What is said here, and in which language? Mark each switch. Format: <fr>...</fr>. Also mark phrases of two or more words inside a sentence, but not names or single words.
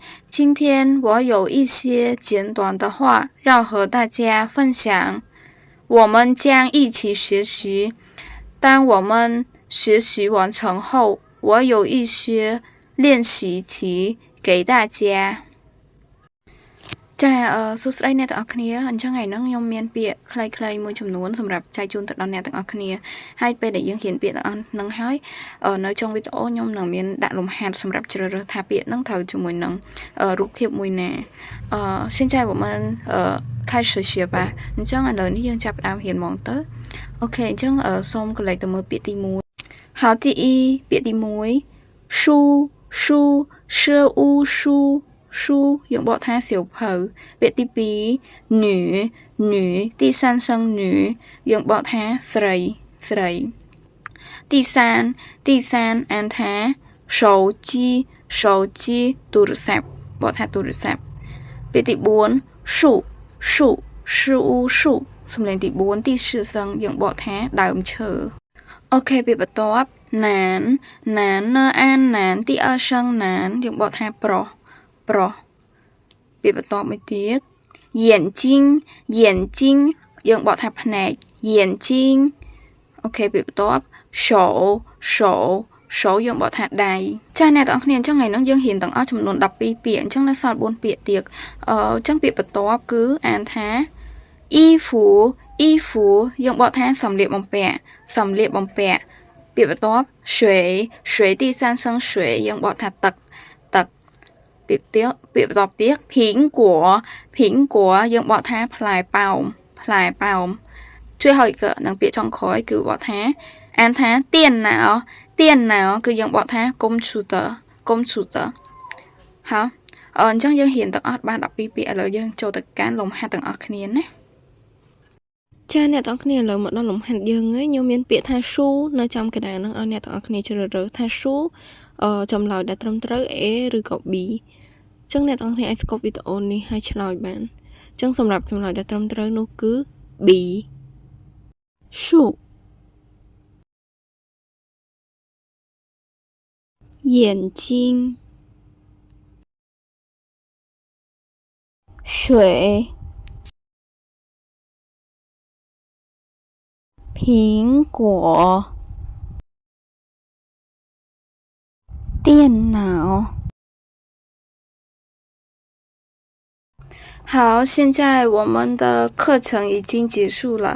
<zh>今天我有一些简短的话要和大家分享。我们将一起学习。当我们学习完成后，我有一些练习题给大家。</zh> <km>សួស្តីអ្នកទាំងអស់គ្នាអញ្ចឹងថ្ងៃហ្នឹងខ្ញុំមានពាក្យខ្លីៗមួយចំនួនសម្រាប់ចែកជូនទៅដល់អ្នកទាំងអស់គ្នាហើយពេលដែលយើងរៀនពាក្យ ទាំងអស់ហ្នឹងហើយនៅចុងវីដេអូខ្ញុំនឹងមានដាក់លំហាត់សម្រាប់ជ្រើសរើសថាពាក្យហ្នឹងត្រូវជាមួយនឹងរូបភាពមួយណា</km> <zh>现在我们开始学吧</zh> <km>អញ្ចឹងឥឡូវនេះយើងចាប់ផ្ដើមរៀនហ្មងទៅអូខេអញ្ចឹងសូមកន្លែងទៅមើលពាក្យទី 1</km> <zh>好第一</zh> <km>ពាក្យទី 1</km> <zh>书书诗屋书书</zh> <km>យើងបកថាសៀវភៅពាក្យទី2</km> <zh>女女第三声女</zh> <km>យើងបកថាស្រីស្រី 第三អានថា</km> <zh>手机手机</zh> <km>ទូរស័ព្ទបកថាទូរស័ព្ទពាក្យទី4</km> <zh>树树事物树</zh> <km>សំឡេងទី4ទី4声យើងបកថាដើមឈើអូខេពាក្យបន្ទាប់</km> <zh>男男</zh> <km>នៅអានណានទី2声ណានយើងបកថាប្រុសប្រុសពាក្យបន្ទាប់មួយទៀត</km> <zh>眼睛眼睛</zh> <km>យើងបក ថាភ្នែក眼睛អូខេពាក្យបន្ទាប់</km> <zh>手手手</zh> <km>យើងបកថាដៃចា៎អ្នកទាំងអស់គ្នាអញ្ចឹងថ្ងៃនេះយើងរៀនទាំងអស់ចំនួន12ពាក្យអញ្ចឹងនៅសល់4ពាក្យទៀតអញ្ចឹងពាក្យបន្ទាប់គឺអានថា</km> <zh>衣服衣服</zh> <km>យើងបកថាសម្លៀកបំ ពាក់សម្លៀកបំពាក់ពាក្យបន្ទាប់</km> <zh>水水第三声水</zh> <km>យើងបកថាទឹកទឹកពាក្យបន្ទាប់ទៀត</km> <zh>苹果苹果</zh> <km>យើងបកថាផ្លែប៉ោមផ្លែប៉ោមជួយឲ្យក៏នឹង ពាក្យចុងក្រោយគឺបកថាអានថា</km> <zh>电脑电脑</zh> <km>គឺយើងបកថាកុំព្យូទ័រកុំព្យូទ័រហើយអញ្ចឹងយើងរៀនទាំងអស់ បាន12ពាក្យឥឡូវយើងចូលទៅកាន់លំហាត់ទាំងអស់គ្នាណាចាអ្នកទាំងអស់គ្នាឥឡូវមកដល់លំ ហាត់យើងហើយខ្ញុំមានពាក្យថាស៊ូនៅចំកណ្ដាលហ្នឹងឲ្យអ្នកទាំងអស់គ្នាជ្រើសរើសថាស៊ូចម្លើយដែលត្រឹមត្រូវ A ឬក៏ B អញ្ចឹងអ្នកទាំងអស់គ្នាអាចស្គប់វីដេអូនេះហើយឆ្លើយបានអញ្ចឹងសម្រាប់ចម្លើយដែលត្រឹមត្រូវនោះគឺ B ស៊ូ</km> <zh>眼睛水苹果电脑好，现在我们的课程已经结束了。</zh>